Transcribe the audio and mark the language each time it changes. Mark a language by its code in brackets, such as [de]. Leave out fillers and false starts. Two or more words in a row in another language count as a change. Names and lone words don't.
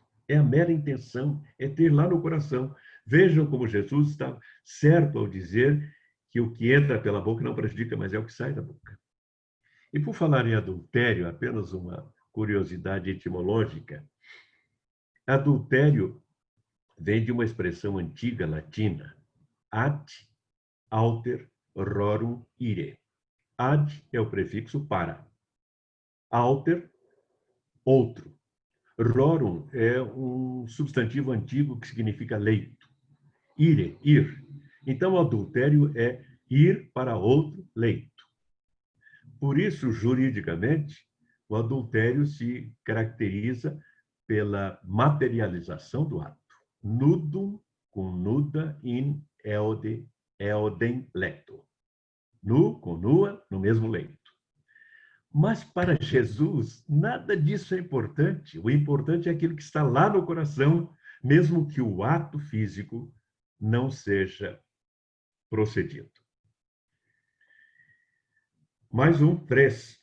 [pt] É a mera intenção, é ter lá no coração. Vejam como Jesus está certo ao dizer que o que entra pela boca não prejudica, mas é o que sai da boca. E por falar em adultério, apenas uma curiosidade etimológica. Adultério vem de uma expressão antiga latina, [la] ad alter rorum ire. [pt] Ad é o prefixo para. Alter, outro. Rorum é um substantivo antigo que significa leito. Ire, ir. Então, o adultério é ir para outro leito. Por isso, juridicamente, o adultério se caracteriza pela materialização do ato. [la] Nudum cum nuda in eodem lecto. [pt] Nu com nua no mesmo leito. Mas para Jesus, nada disso é importante. O importante é aquilo que está lá no coração, mesmo que o ato físico não seja procedido. Mais 3.